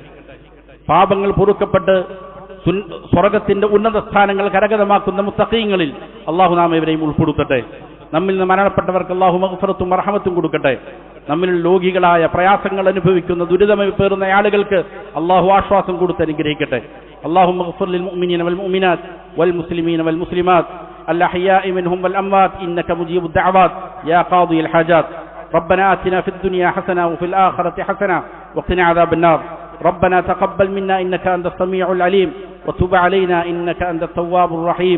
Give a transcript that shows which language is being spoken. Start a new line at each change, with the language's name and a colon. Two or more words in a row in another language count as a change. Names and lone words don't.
Malayalam: പാപങ്ങൾ പൊറുക്കപ്പെട്ട് സ്വർഗത്തിന്റെ ഉന്നത സ്ഥാനങ്ങൾ കരഗതമാക്കുന്ന മുത്തഖീങ്ങളിൽ അള്ളാഹു നാം ഏവരെയും ഉൾപ്പെടുത്തട്ടെ. നമ്മിൽ നിന്ന് മരണപ്പെട്ടവർക്ക് അള്ളാഹു മഗ്ഫിറത്തും റഹ്മത്തും കൊടുക്കട്ടെ. നമ്മിൽ ലോകികളായ പ്രയാസങ്ങൾ അനുഭവിക്കുന്ന, ദുരിതമേറുന്ന ആളുകൾക്ക് അള്ളാഹു ആശ്വാസം കൊടുത്ത് അനുഗ്രഹിക്കട്ടെ.
Arabic: اللهم اغفر للمؤمنين والمؤمنات والمسلمين والمسلمات الأحياء منهم والأموات إنك مجيب الدعوات يا قاضي الحاجات. ربنا آتنا في الدنيا حسنة وفي الآخرة حسنة وقنا عذاب النار. ربنا تقبل منا إنك أنت السميع العليم وتب علينا إنك أنت التواب الرحيم.